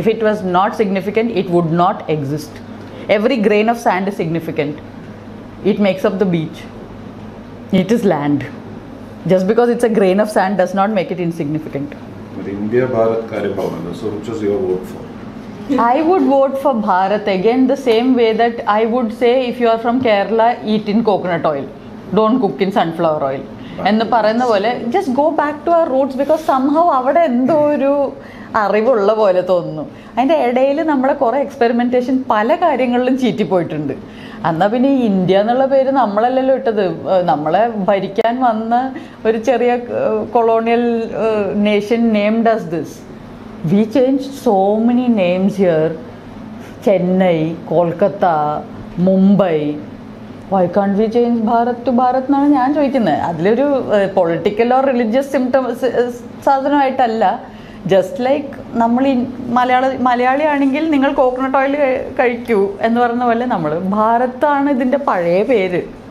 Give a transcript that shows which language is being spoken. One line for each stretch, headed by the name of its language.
English: If it was not significant, it would not exist. Every grain of sand is significant. It makes up the beach. It is land. Just because it's a grain of sand does not make it insignificant. But India Bharat
Malayalam: കാര്യം പറഞ്ഞല്ലോ.
English: So which was your vote for? I would vote for Bharat again, the same way that I would say if you are from Kerala, eat in coconut oil. Don't cook in sunflower oil.
Malayalam: എന്ന് പറയുന്ന പോലെ
English: just go back to our roots, because somehow
Malayalam: അവിടെ എന്തോ ഒരു അറിവുള്ള പോലെ തോന്നുന്നു. അതിൻ്റെ ഇടയിൽ നമ്മളെ കുറേ എക്സ്പെരിമെൻറ്റേഷൻ പല കാര്യങ്ങളിലും ചീറ്റിപ്പോയിട്ടുണ്ട്. എന്നാൽ പിന്നെ ഈ ഇന്ത്യ എന്നുള്ള പേര് നമ്മളല്ലല്ലോ ഇട്ടത്. നമ്മളെ ഭരിക്കാൻ വന്ന ഒരു ചെറിയ colonial nation
English: Named as this. We changed so many names here. Chennai, Kolkata, Mumbai. Why can't we change Bharat to Bharat
Malayalam: എന്നാണ് ഞാൻ ചോദിക്കുന്നത്. അതിലൊരു political or religious സാധനമായിട്ടല്ല. Just like നമ്മൾ ഈ മലയാളിയാണെങ്കിൽ നിങ്ങൾ കോക്കനട്ട് ഓയിൽ കഴിക്കൂ എന്ന് പറഞ്ഞ പോലെ നമ്മൾ ഭാരതാണ് ഇതിൻ്റെ പഴയ പേര്.